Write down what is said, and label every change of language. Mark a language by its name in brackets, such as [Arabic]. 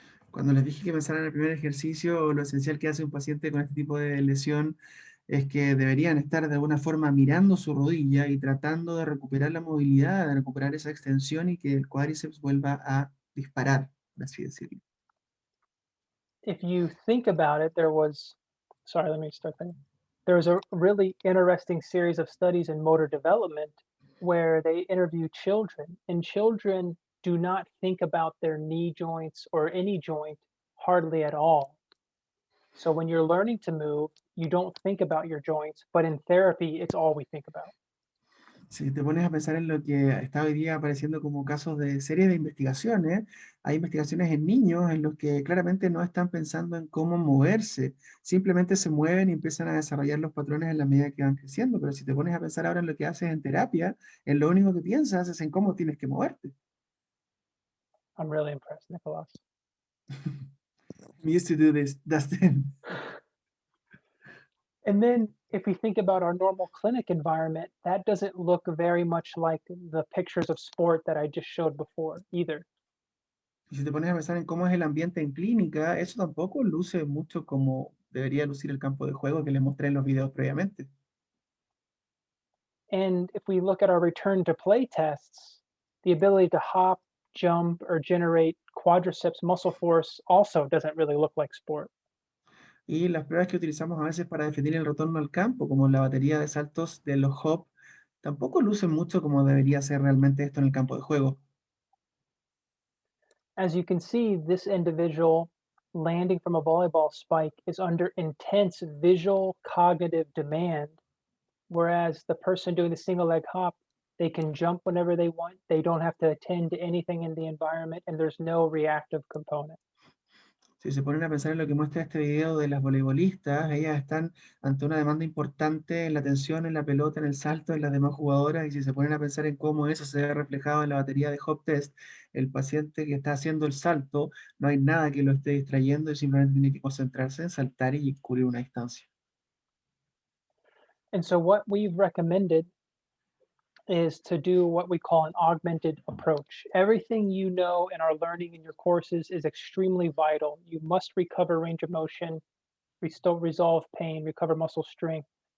[Spanish] Cuando les dije que pensaran en el primer ejercicio, lo esencial que hace un paciente con este tipo de lesión es que deberían estar de alguna forma mirando su rodilla y tratando de recuperar la movilidad, de recuperar esa extensión y que el cuádriceps vuelva a disparar, por así decirlo. [English] If you think about it, sorry, let me start there. There was a really interesting series of studies in motor development where they interview children, and children do not think about their knee joints or any joint hardly at all. So when you're learning to move, you don't think about your joints, but in therapy, it's all we think about. [Spanish] Si te pones a pensar en lo que está hoy día apareciendo como casos de series de investigaciones, hay investigaciones en niños en los que claramente no están pensando en cómo moverse, simplemente se mueven y empiezan a desarrollar los patrones en la medida que van creciendo, pero si te pones a pensar ahora en lo que haces en terapia, en lo único que piensas es en cómo tienes que moverte. [English] I'm really impressed, Nicholas. We used to do this, Dustin. And then if we think about our normal clinic environment, that doesn't look very much like the pictures of sport that I just showed before either. [Spanish] Y si te pones a pensar en cómo es el ambiente en clínica, eso tampoco luce mucho como debería lucir el campo de juego que les mostré en los videos previamente. [English] And if we look at our return to play tests, the ability to hop, jump, or generate quadriceps muscle force also doesn't really look like sport. [Spanish] Y las pruebas que utilizamos a veces para definir el retorno al campo, como la batería de saltos de los hop, tampoco lucen mucho como debería ser realmente esto en el campo de juego. [English] As you can see, this individual landing from a volleyball spike is under intense visual cognitive demand, whereas the person doing the single leg hop, they can jump whenever they want. They don't have to attend to anything in the environment, and there's no reactive component. [Spanish] Si se ponen a pensar en lo que muestra este video de las voleibolistas, ellas están ante una demanda importante en la tensión, en la pelota, en el salto, en las demás jugadoras, y si se ponen a pensar en cómo eso se ve reflejado en la batería de hop test, el paciente que está haciendo el salto, no hay nada que lo esté distrayendo y simplemente tiene que concentrarse en saltar y cubrir una distancia. [English] And so, what we've recommended is to do what we call an augmented approach. Everything you know and are learning in your courses is extremely vital. You must recover range of motion, restore, resolve pain, recover muscle strength.